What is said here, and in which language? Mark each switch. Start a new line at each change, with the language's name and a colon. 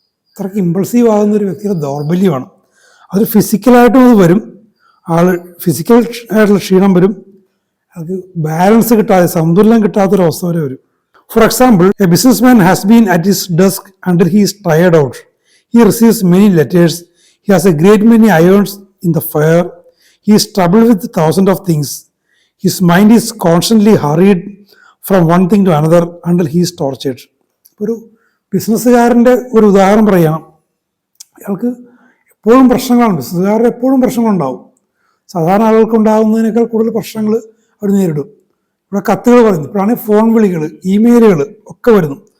Malayalam: അത്രയ്ക്ക് ഇമ്പൾസീവ് ആകുന്ന ഒരു വ്യക്തിയുടെ ദൗർബല്യമാണ്. അത് ഫിസിക്കലായിട്ടും അത് വരും. ഫിസിക്കൽ ആയിട്ടുള്ള ക്ഷീണം വരും. അത് ബാലൻസ് കിട്ടാതെ, സന്തുലനം കിട്ടാത്തൊരവസ്ഥ വരെ വരും.
English: For example, a business man has been at his desk until he is tired out. He receives many letters. He has a great many irons in the fire. He is troubled with thousands of things. His mind is constantly hurried from one thing to another until he is tortured.
Malayalam: ഒരു ബിസിനസ്സുകാരൻ്റെ ഒരു ഉദാഹരണം പറയണം. അയാൾക്ക് എപ്പോഴും പ്രശ്നങ്ങളാണ്. ബിസിനസ്സുകാരുടെ എപ്പോഴും പ്രശ്നങ്ങളുണ്ടാവും. സാധാരണ ആളുകൾക്ക് ഉണ്ടാകുന്നതിനേക്കാൾ കൂടുതൽ പ്രശ്നങ്ങൾ അവർ നേരിടും. ഇവിടെ കത്തുകൾ പറയുന്നു, ഇപ്പോഴാണ് ഫോൺ വിളികൾ, ഇമെയിലുകൾ ഒക്കെ വരുന്നു.